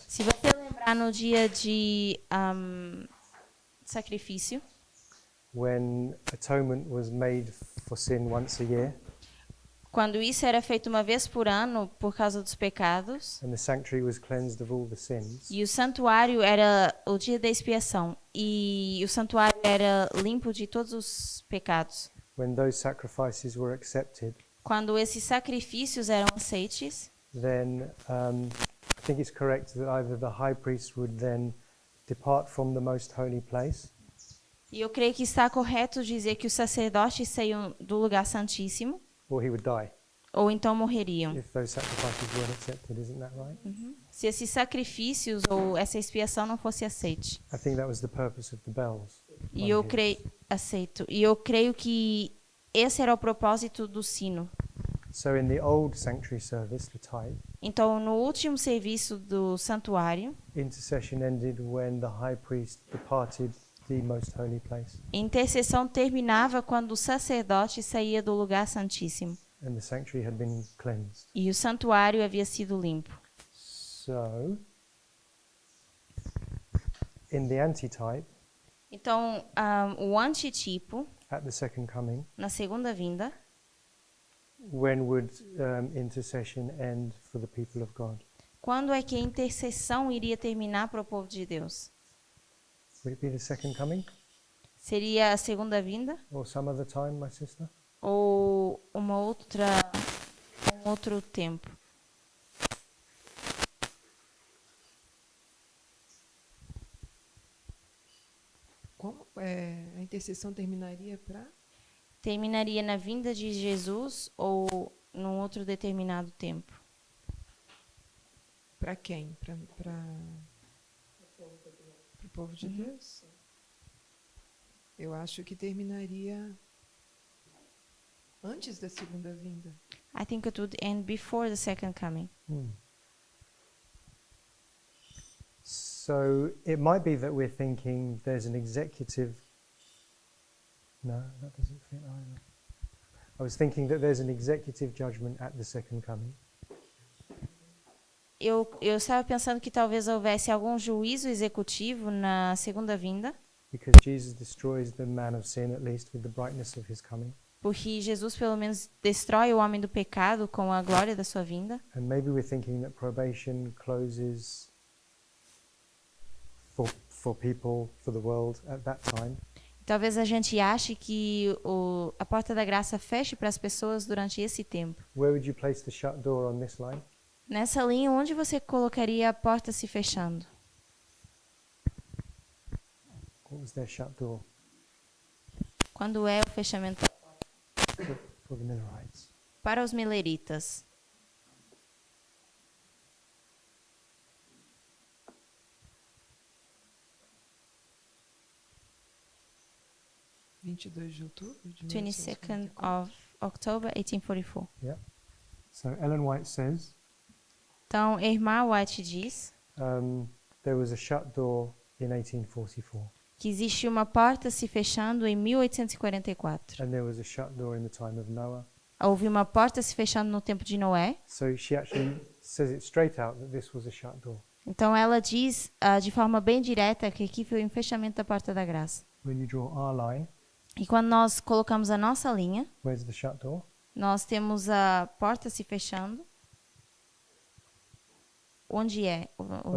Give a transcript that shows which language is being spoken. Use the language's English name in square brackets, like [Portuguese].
[Portuguese] se você lembrar no dia de sacrifício, [English] when atonement was made for sin once a year, [Portuguese] quando isso era feito uma vez por ano por causa dos pecados, [English] and the sanctuary was cleansed of all the sins, [Portuguese] e o santuário era o dia da expiação, e o santuário era limpo de todos os pecados. [English] when those sacrifices were accepted, [Portuguese] Quando esses sacrifícios eram aceites, [English] then I think it's correct that either the high priest would then depart from the most holy place, [Portuguese] e eu creio que está correto dizer que os sacerdotes saíam do lugar santíssimo, [English] or he would die [Portuguese] ou então morreriam. [English] if those sacrifices weren't accepted. Isn't that right? [Portuguese] Se esses sacrifícios ou essa expiação não fosse aceite. [English] I think that was the purpose of the bells. [Portuguese] E eu creio, aceito. E eu creio que esse era o propósito do sino. [English] So in the old sanctuary service, the tithe, [Portuguese] Então, no último serviço do santuário, [English] intercession ended when the high priest departed the most holy place, [Portuguese] a intercessão terminava quando o sacerdote saía do lugar santíssimo [English] and the sanctuary had been cleansed. [Portuguese] e o santuário havia sido limpo. [English] So in the antitype, [Portuguese] Então, o antitipo, [English] at the second coming, [Portuguese] na segunda vinda, [English] when would intercession end for the people of God? [Portuguese] quando é que a intercessão iria terminar para o povo de Deus? [English] Would it be the second coming [Portuguese] Seria a segunda vinda? [English] or some other time, my sister? [Portuguese] Ou um outro tempo? Como a intercessão terminaria para? Terminaria na vinda de Jesus ou num outro determinado tempo? Para quem? Para o povo de Deus? Eu acho que terminaria antes da segunda vinda. [English] I think it would end before the second coming. So it might be that we're thinking there's an executive. No, that doesn't fit either. I was thinking that there's an executive judgment at the second coming. [Portuguese] Eu estava pensando que talvez houvesse algum juízo executivo na segunda vinda, [English] Because Jesus destroys the man of sin, at least with the brightness of his coming. [Portuguese] Porque Jesus pelo menos destrói o homem do pecado com a glória da sua vinda. [English] And maybe we're thinking that probation closes for people, for the world at that time. [Portuguese] Talvez a gente ache que a porta da graça feche para as pessoas durante esse tempo. [English] Where would you place the shut door on this line? [Portuguese] Nessa linha, onde você colocaria a porta se fechando? [English] What was their shut door [Portuguese] Quando é o fechamento [English] for the Millerites? [Portuguese] para os mileritas? de outubro de [English] 22nd of October 1844. So Ellen White says [Portuguese] Então, a irmã White diz [English] there was a shut door in 1844, [Portuguese] que existe uma porta se fechando em 1844. [English] and there was a shut door in the time of Noah. [Portuguese] Houve uma porta se fechando no tempo de Noé. [English] So she actually says it straight out that this was a shut door. [Portuguese] Então, ela diz de forma bem direta que aqui foi um fechamento da porta da graça. [English] When you draw our line, [Portuguese] E quando nós colocamos a nossa linha, [English] where's the shut door? [Portuguese] nós temos a porta se fechando. Onde é o [English] On the